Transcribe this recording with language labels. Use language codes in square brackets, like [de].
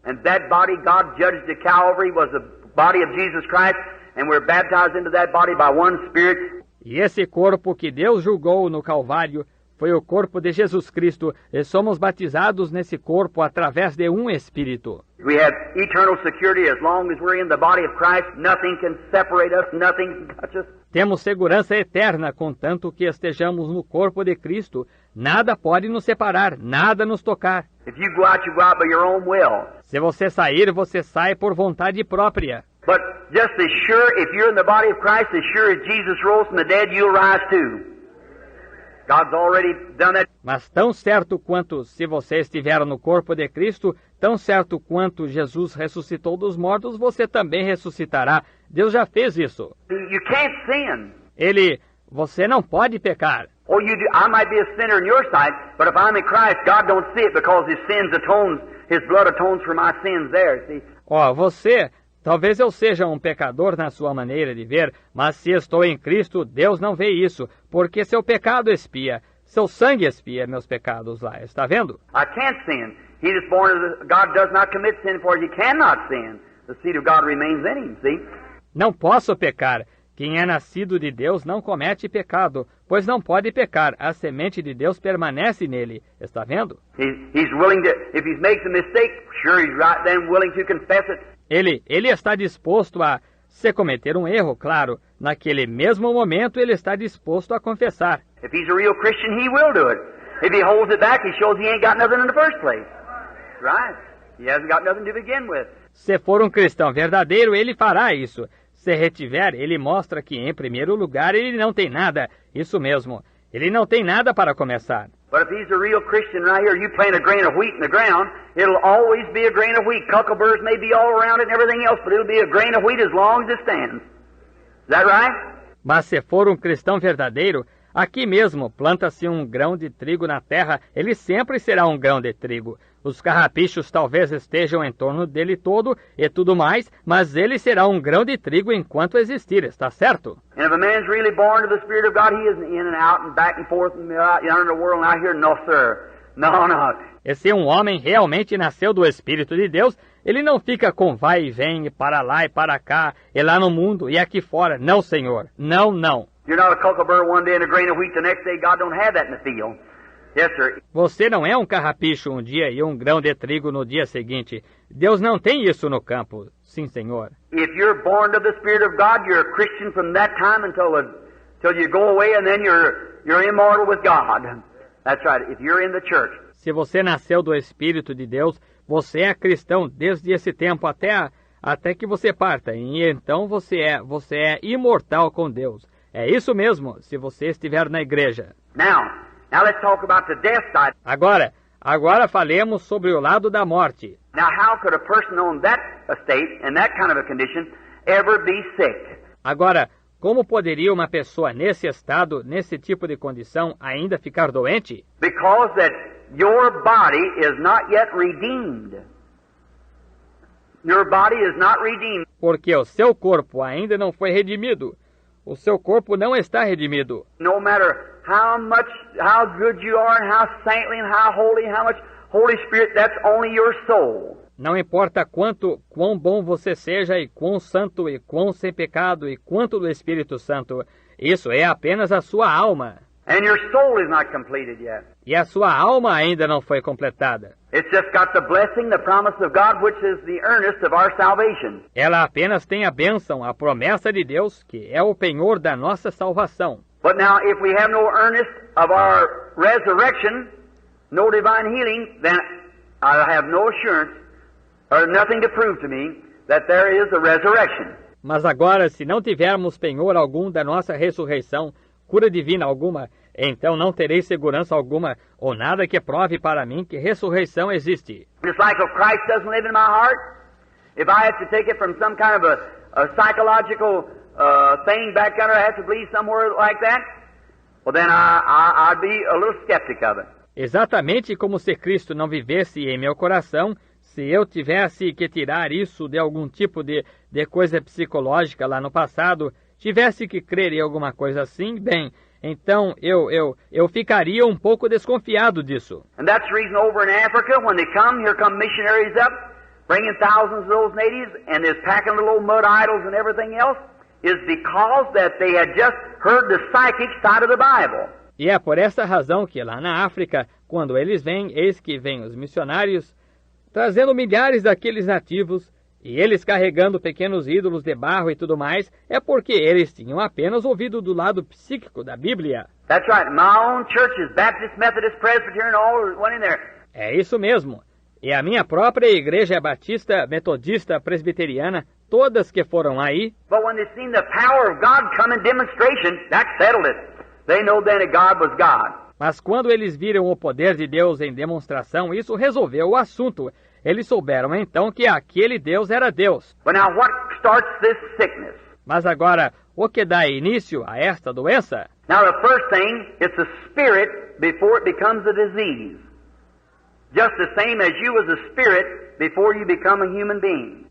[en] And that body God judged at Calvary was the body of Jesus Christ, and we're baptized into that body by one Spirit. [pt] E esse corpo que Deus julgou no Calvário foi o corpo de Jesus Cristo, e somos batizados nesse corpo através de um Espírito. [en] We have eternal security as long as we're in the body of Christ. Nothing can separate us, nothing can touch us. [pt] Temos segurança eterna, contanto que estejamos no corpo de Cristo. Nada pode nos separar, nada nos tocar. [en] If you go out by your own will. [pt] Se você sair, você sai por vontade própria. [en] But just as sure, if you're in the body of Christ, as sure as Jesus rose from the dead, you'll rise too. God's already done that. [pt] Mas tão certo quanto se você estiver no corpo de Cristo, tão certo quanto Jesus ressuscitou dos mortos, você também ressuscitará. Deus já fez isso. [en] You can't sin. [pt] Você não pode pecar. [en] Oh, you do. I might be a sinner in your sight, but if I'm in Christ, God don't see it because His blood atones for my sins there, see? [pt] Talvez eu seja um pecador na sua maneira de ver, mas se estou em Cristo, Deus não vê isso, porque seu pecado expia, seu sangue expia meus pecados lá, está vendo? [en] I can't sin. He is born of God does not commit sin, for he cannot sin. The seed of God remains in him, see? [pt] Não posso pecar. Quem é nascido de Deus não comete pecado, pois não pode pecar. A semente de Deus permanece nele, está vendo? [en] He's willing to, if he makes a mistake, sure he's right then willing to confess it. [pt] Ele está disposto a, se cometer um erro, claro, naquele mesmo momento ele está disposto a confessar. [en] If he's a real Christian, he will do it. If he holds it back, he shows he ain't got nothing in the first place. Right? He hasn't got nothing to begin with. [pt] Se for um cristão verdadeiro, ele fará isso. Se retiver, ele mostra que, em primeiro lugar, ele não tem nada. Isso mesmo. Ele não tem nada para começar. [en] But if he's a real Christian right here, you plant a grain of wheat in the ground, it'll always be a grain of wheat. Cuckleburs may be all around it and everything else, but it'll be a grain of wheat as long as it stands. Is that right? [pt] Mas se for um cristão verdadeiro, aqui mesmo planta-se um grão de trigo na terra, ele sempre será um grão de trigo. Os carrapichos talvez estejam em torno dele todo e tudo mais, mas ele será um grão de trigo enquanto existir, está certo? [en] And if a man's really born of the Spirit of God, he isn't in and out and back and forth and out in the world and out here. No, sir. No, no. [pt] E se um homem realmente nasceu do Espírito de Deus, ele não fica com vai e vem, para lá e para cá, e lá no mundo e aqui fora. Não, senhor. Não, não. [en] You're not a cucklebur one day and a grain of wheat the next day. God don't have that in the field. Yes, sir. [pt] Você não é um carrapicho um dia e um grão de trigo no dia seguinte. Deus não tem isso no campo. Sim, senhor. [en] If you're born of the Spirit of God, you're a Christian from that time until you go away, and then you're immortal with God. That's right. If you're in the church. [pt] Se você nasceu do Espírito de Deus, você é cristão desde esse tempo até que você parta. E então você é imortal com Deus. É isso mesmo, se você estiver na igreja. [en] Now let's talk about the death side. [pt] Agora falemos sobre o lado da morte. [en] Now how could a person on that estate, in that kind of a condition, ever be sick? [pt] Agora, como poderia uma pessoa nesse estado, nesse tipo de condição, ainda ficar doente? [en] Because that your body is not yet redeemed. Your body is not redeemed. [pt] Porque o seu corpo ainda não foi redimido. O seu corpo não está redimido. [en] No matter how good you are, and how saintly, and how much Holy Spirit, that's only your soul. [pt] Não importa quão bom você seja, e quão santo, e quão sem pecado, e quanto do Espírito Santo. Isso é apenas a sua alma. [en] And your soul is not completed yet. [pt] E a sua alma ainda não foi completada. [en] It's just got the blessing, the promise of God, which is the earnest of our salvation. [pt] Ela apenas tem a bênção, a promessa de Deus, que é o penhor da nossa salvação. [en] But now, if we have no earnest of our resurrection, no divine healing, then I have no assurance, or nothing to prove to me, that there is a resurrection. [pt] Mas agora, se não tivermos penhor algum da nossa ressurreição, cura divina alguma, então não terei segurança alguma, ou nada que prove para mim que ressurreição existe. [en] It's like if Christ doesn't live in my heart, if I have to take it from some kind of a psychological thing back under, I have to believe somewhere like that, well then I'd be a little skeptic of it. [pt] Exatamente como se Cristo não vivesse em meu coração, se eu tivesse que tirar isso de algum tipo de coisa psicológica lá no passado, tivesse que crer em alguma coisa assim, bem, então eu ficaria um pouco desconfiado disso. [en] And that's the reason over in Africa, when they come, here come missionaries up, bringing thousands of those natives, and they're packing little old mud idols and everything else, is because that they had just heard the psychic side of the Bible. [pt] E é por essa razão que lá na África, quando eles vêm, eis que vêm os missionários, trazendo milhares daqueles nativos, e eles carregando pequenos ídolos de barro e tudo mais, é porque eles tinham apenas ouvido do lado psíquico da Bíblia. [en] That's right. My own churches, Baptist, Methodist, Presbyterian, all went in there. [pt] É isso mesmo. E a minha própria igreja batista, metodista, presbiteriana, todas que foram aí. [en] But when they seen the power of God come in demonstration, that settled it. They know then that God was God. [pt] Mas quando eles viram o poder de Deus em demonstração, isso resolveu o assunto. Eles souberam então que aquele Deus era Deus. [en] But now what starts this sickness? [pt] Mas agora, o que dá início a esta doença? [en] Now the first thing, it's a spirit before it becomes a disease. Just the same as you was a spirit before you become a human being.